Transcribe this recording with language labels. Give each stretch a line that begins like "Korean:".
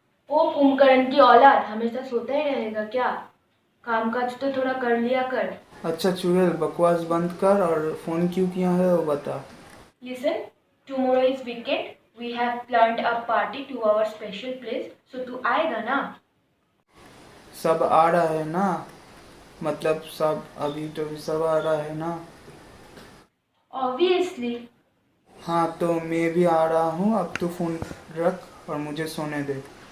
Hindi: ओ कुंभकर्ण की औलाद, हमेशा सोता ही रहेगा क्या? काम काज तो थोड़ा कर लिया कर। अच्छा चुड़ैल, बकवास बंद कर और फोन क्यों किया है वो बता।
English: listen, tomorrow is weekend, We have planned a party to our special place, so
Hindi: तू आएगा ना? सब आ रहा है ना? मतलब सब अभी तो सब आ रहा है ना?
English: Obviously.
Hindi: हाँ तो मैं भी आ रहा हूँ, अब तू फोन रख और मुझे सोने दे।